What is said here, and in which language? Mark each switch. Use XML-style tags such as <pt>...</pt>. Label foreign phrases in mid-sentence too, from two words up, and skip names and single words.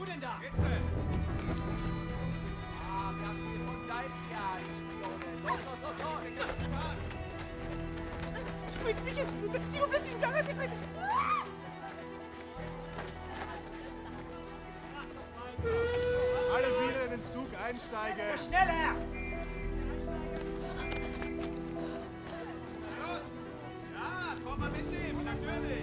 <fr>Je peux expliquer, s'il vous plaît, s'il vous plaît, arrêtez.</fr> <de>Alle wieder in den Zug einsteigen! Schneller! Los! Ja, komm mal mitnehmen, natürlich.</de>